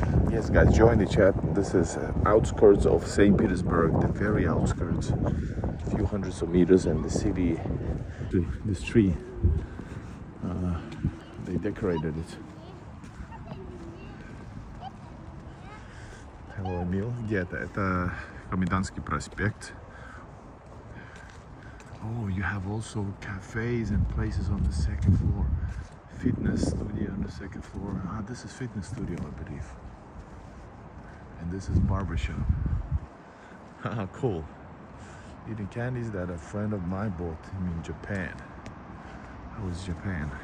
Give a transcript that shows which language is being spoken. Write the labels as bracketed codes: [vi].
[en] Yes, guys, join the chat. This is outskirts of St. Petersburg, the very outskirts. A few hundreds of meters, and the city, this tree, they decorated it. Hello, Emil. [ru] Где это? Это Комендантский проспект. [en] Oh, you have also cafes and places on the second floor. Fitness studio on the second floor. Ah, this is fitness studio, I believe. And this is barbershop. Haha, cool. Eating candies that a friend of mine bought him in Japan. That was Japan.